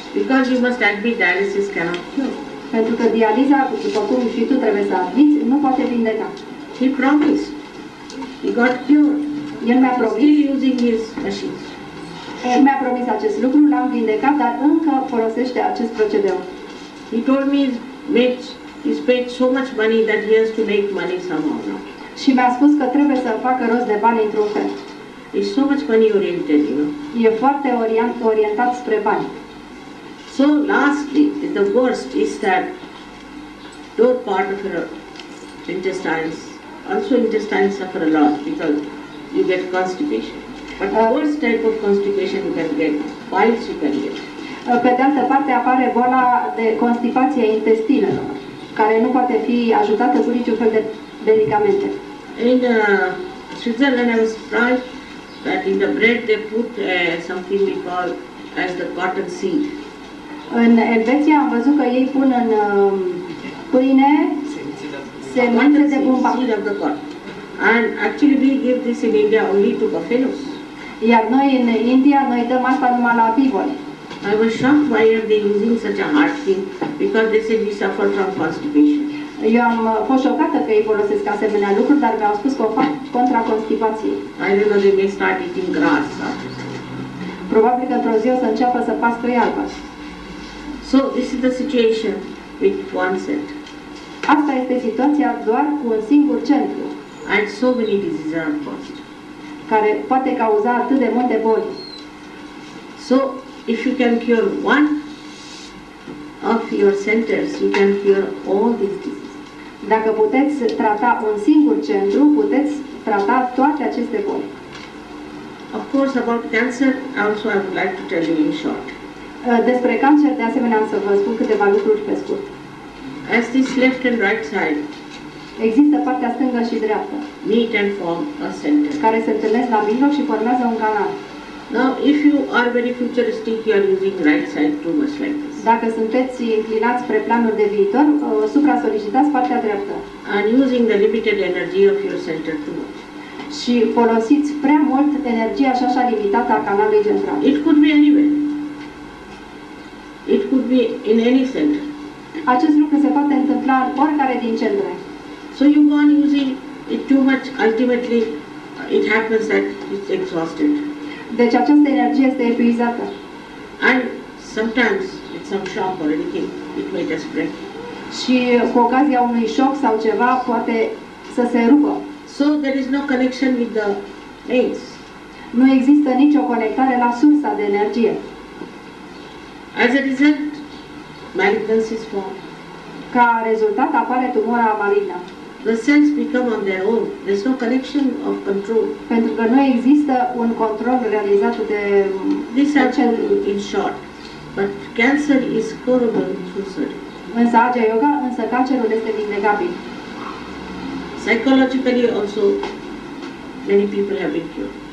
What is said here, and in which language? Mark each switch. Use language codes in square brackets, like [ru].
[en] Because you must admit dialysis cannot cure. [ro] Pentru că dializa, după cum și tu trebuie să admiți, nu poate vindeca. [en] He promised. He got cured. [ro] El mi-a promis, [en] Still using his machines. [ro] acest lucru, l-am vindecat, dar încă folosește acest procedeu. [en] He told me he's paid so much money that he has to make money somehow now. [ro] Și mi-a spus că trebuie să facă rost de bani într-un fel. [en] He's so much money oriented, you know. [ro] E foarte orientat spre bani. [en] So lastly, the worst is that lower part of your intestines, also intestines suffer a lot because you get constipation. But the worst type of constipation you can get, piles you can get. [ro] Pe de altă parte apare boala de constipație a intestinelor, care nu poate fi ajutată cu niciun fel de medicamente. [en] In Switzerland, I was surprised that in the bread they put something we call as the cotton seed. [ro] În Elveția am văzut că ei pun în pâine semințe de bumbac. [en] Seed of the cotton. And actually we give this in India only to buffaloes. [ro] Iar noi în India, noi dăm asta numai la bivoli. [en] I was shocked why are they using such a hard thing because they said we suffer from constipation. [ro] Eu am fost șocată că ei folosesc asemenea lucruri, dar mi-au spus că o fac contra constipației. [en] I don't know, they may start eating grass after that. [ro] Probabil că într-o zi o să înceapă să pască iarbă. [en] So this is the situation with one center. [ro] Asta este situația doar cu un singur centru, [en] And so many diseases are caused. [ro] care poate cauza atât de multe boli. [en] So if you can cure one of your centers, you can cure all these diseases. [ro] Dacă puteți trata un singur centru, puteți trata toate aceste boli. [en] Of course, about cancer, also I would like to tell you in short. [ro] Despre cancer, de asemenea, am să vă spun câteva lucruri pe scurt. [en] As this left and right side [ro] Există partea stângă și dreaptă, [en] meet and form a center. [ro] care se întâlnesc la mijloc și formează un canal. [en] Now, if you are very futuristic, you are using right side too much like this. [ro] Dacă sunteți inclinați spre planul de viitor, supra-solicitați partea dreaptă [en] And using the limited energy of your center too much. [ro] și folosiți prea mult energia și așa limitată a canalului central. [en] It could be anywhere. It could be in any center. [ro] Acest lucru se poate întâmpla în oricare din centre. [en] So you go on using it too much, ultimately it happens that it's exhausted. [ro] Deci această energie este epuizată. [en] And sometimes with some shock or anything, it may just break. [ro] Și cu ocazia unui șoc sau ceva poate să se rupă. [en] So there is no connection with the mains. [ro] Nu există nicio conectare la sursa de energie. [en] As a result, malignancy is formed. [ro] Ca rezultat apare tumora malignă. [en] The cells become on their own. There's no connection of control. [ro] Pentru că nu există un control realizat de [en] These are [ro] cel. [en] in short. But cancer is curable through surgery. [ro] Însă Aja Yoga, însă cancerul este vindecabil. [en] Psychologically also, many people have been cured.